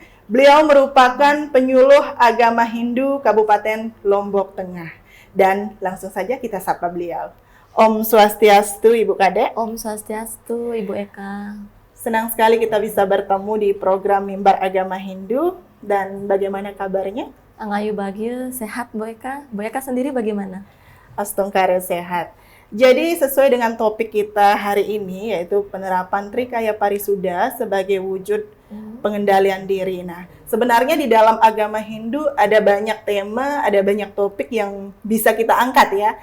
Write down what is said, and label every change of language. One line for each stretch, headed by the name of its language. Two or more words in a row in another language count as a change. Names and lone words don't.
Indonesian: Beliau merupakan penyuluh agama Hindu Kabupaten Lombok Tengah. Dan langsung saja kita sapa beliau.
Sanskrit: Om Swastiastu
Indonesian: Ibu Kadek.
Sanskrit: Om Swastiastu
Indonesian: Ibu Eka. Senang sekali kita bisa bertemu di program Mimbar Agama Hindu. Dan bagaimana kabarnya? Angayu bahagia, sehat Bu Eka. Bu Eka sendiri bagaimana? Astongkare sehat. Jadi sesuai dengan topik kita hari ini yaitu penerapan Trikaya Parisuda sebagai wujud pengendalian diri. Nah, sebenarnya di dalam agama Hindu ada banyak tema, ada banyak topik yang bisa kita angkat ya.